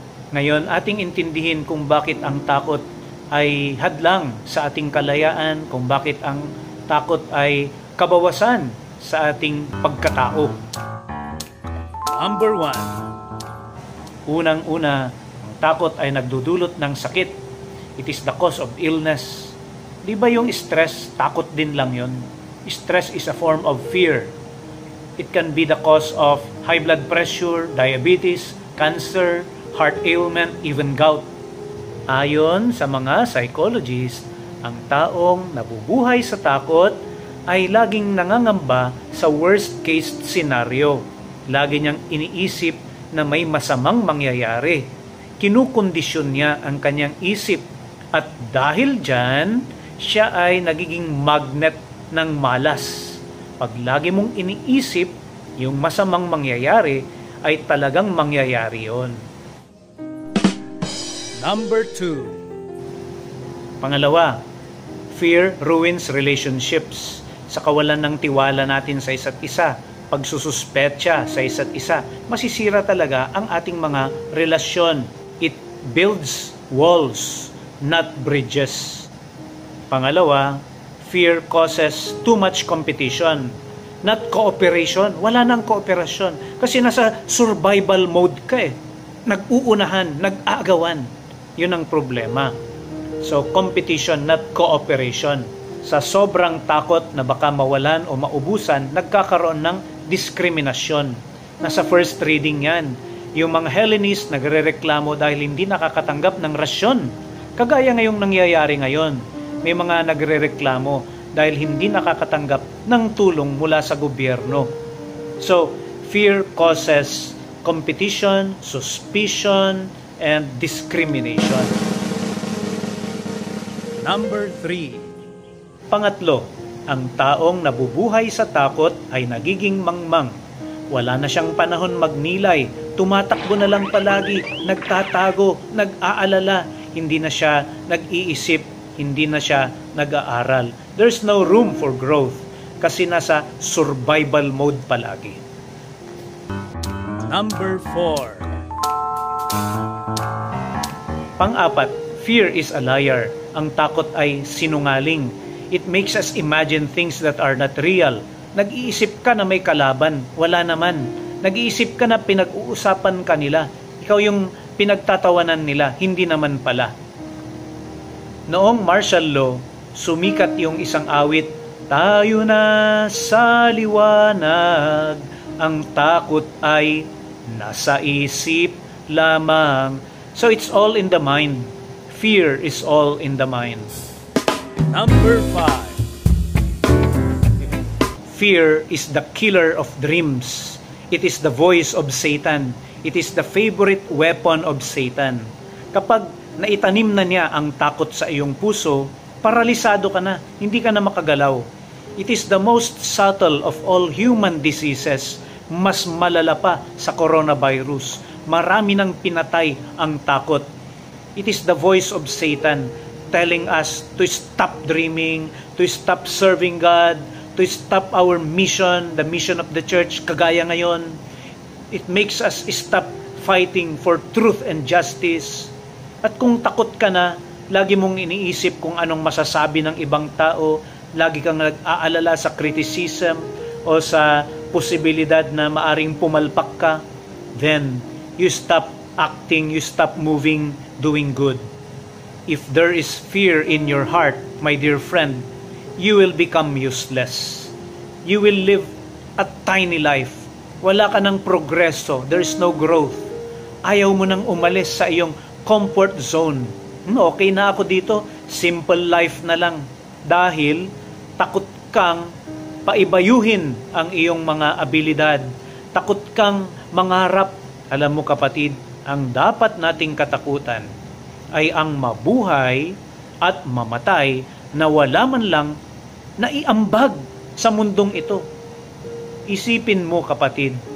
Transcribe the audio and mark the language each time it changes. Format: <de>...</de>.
<tl>Ngayon, ating intindihin kung bakit ang takot ay hadlang sa ating kalayaan, kung bakit ang takot ay kabawasan sa ating pagkatao. Number 1. Unang-una, takot ay nagdudulot ng sakit.</tl> <en>It is the cause of illness.</en> <tl>Di ba yung stress, takot din lang yun? Stress is a form of fear. It can be the cause of high blood pressure, diabetes, cancer, heart ailment, even gout. Ayon sa mga psychologists, ang taong nabubuhay sa takot ay laging nangangamba sa worst case scenario. Lagi niyang iniisip na may masamang mangyayari. Kinukondisyon niya ang kanyang isip at dahil dyan, siya ay nagiging magnet ng malas. Pag lagi mong iniisip yung masamang mangyayari, ay talagang mangyayari yon.</tl> <en>Number 2. Pangalawa, fear ruins relationships.</en> <tl>Sa kawalan ng tiwala natin sa isa't isa, pagsususpetsa sa isa't isa, masisira talaga ang ating mga relasyon.</tl> <en>It builds walls, not bridges. Pangalawa, fear causes too much competition, not cooperation.</en> <tl>Wala nang kooperasyon kasi nasa survival mode ka eh. Nag-uunahan, nag-aagawan. Yun ang problema.</tl> <en>So, competition, not cooperation.</en> <tl>Sa sobrang takot na baka mawalan o maubusan, nagkakaroon ng diskriminasyon. Nasa first reading yan. Yung mga Hellenist nagrereklamo dahil hindi nakakatanggap ng rasyon. Kagaya ngayong nangyayari ngayon. May mga nagrereklamo dahil hindi nakakatanggap ng tulong mula sa gobyerno.</tl> <en>So, fear causes competition, suspicion, and discrimination. Number 3.</en> <tl>Pangatlo, ang taong nabubuhay sa takot ay nagiging mangmang. Wala na siyang panahon magnilay, tumatakbo na lang palagi, nagtatago, nag-aalala, hindi na siya nag-iisip, hindi na siya nag-aaral.</tl> <en>There's no room for growth kasi nasa survival mode palagi. Number 4.</en> <tl>Pang-apat, fear is a liar. Ang takot ay sinungaling.</tl> <en>It makes us imagine things that are not real.</en> <tl>Nag-iisip ka na may kalaban, wala naman. Nag-iisip ka na pinag-uusapan ka nila. Ikaw yung pinagtatawanan nila, hindi naman pala. Noong martial law, sumikat yung isang awit, tayo na sa liwanag, ang takot ay nasa isip lamang.</tl> <en>So it's all in the mind. Fear is all in the mind. Number 5. Fear is the killer of dreams. It is the voice of Satan. It is the favorite weapon of Satan.</en> <tl>Kapag naitanim na niya ang takot sa iyong puso, paralisado ka na, hindi ka na makagalaw.</tl> <en>It is the most subtle of all human diseases.</en> <tl>Mas malala pa sa coronavirus. Marami nang pinatay ang takot.</tl> <en>It is the voice of Satan telling us to stop dreaming, to stop serving God, to stop our mission, the mission of the church, kagaya ngayon. It makes us stop fighting for truth and justice.</en> <tl>At kung takot ka na, lagi mong iniisip kung anong masasabi ng ibang tao, lagi kang nag-aalala sa criticism o sa posibilidad na maaring pumalpak ka, then you stop acting, you stop moving, doing good.</tl> <en>If there is fear in your heart, my dear friend, you will become useless. You will live a tiny life.</en> <tl>Wala ka ng progreso. There is no growth. Ayaw mo nang umalis sa iyong comfort zone. Okay na ako dito. Simple life na lang. Dahil takot kang paibayuhin ang iyong mga abilidad. Takot kang mangarap. Alam mo kapatid, ang dapat nating katakutan ay ang mabuhay at mamatay na wala man lang naiambag sa mundong ito. Isipin mo kapatid,</tl>